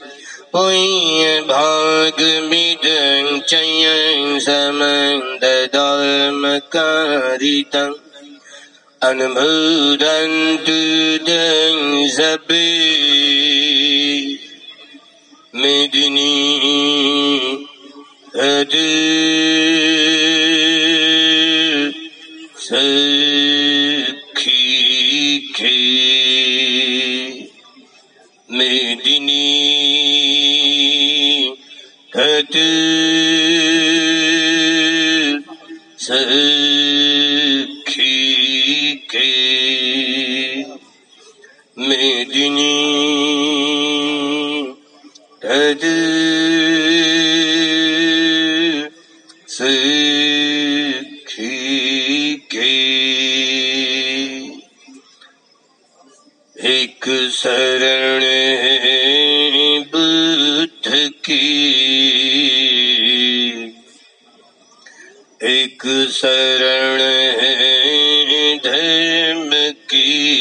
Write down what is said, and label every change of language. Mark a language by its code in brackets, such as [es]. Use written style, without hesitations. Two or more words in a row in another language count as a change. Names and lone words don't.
[pi] पुण्यभागमिदं चयं समन्दधर्मकारितं अनुमोदन्तु तं सब्बे [hi] मेदिनी सखी के मेदिनी हत सखी के मेदिनी हत सखी के। एक शरण है बुद्ध की, एक शरण है धर्म की,